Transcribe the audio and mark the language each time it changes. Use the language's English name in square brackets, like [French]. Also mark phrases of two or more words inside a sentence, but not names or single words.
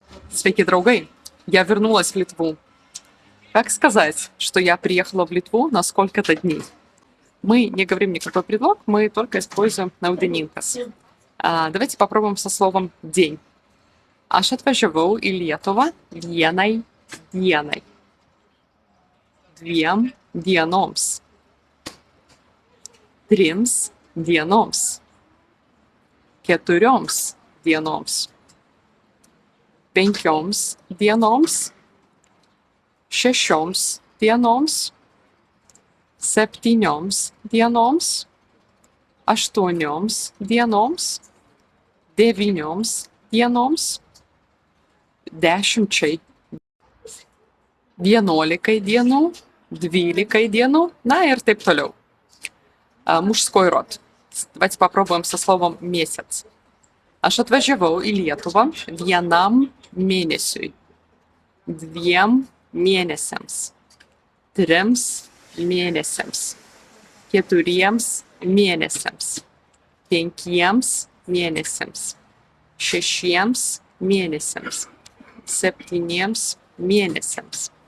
[Lithuanian] Sveiki, [Russian] drauги! Я вернулась в Литву. Как сказать, что я приехала в Литву на сколько-то дней? Мы не говорим никакой предлог, мы только используем naudininkas. Давайте попробуем со словом «день». [Lithuanian] Aš atvažiavau į Lietuvą vienai dienai. Dviem dienoms. Trims dienoms. Keturioms dienoms. Penkioms dienoms. Šešioms dienoms. Septynioms dienoms. Aštuonioms dienoms. Devynioms dienoms. 10, 11 dienų, 12 dienų, на ir taip toliau. [Russian] Мужской род. Давайте попробуем со словом месяц. [Lithuanian] Aš atvažiavau į Lietuvą vienam mėnesiui, 2 mėnesiams, 3 mėnesiams, 4 mėnesiams, 5 mėnesiams, 6 mėnesiams, 7 mėnesiams,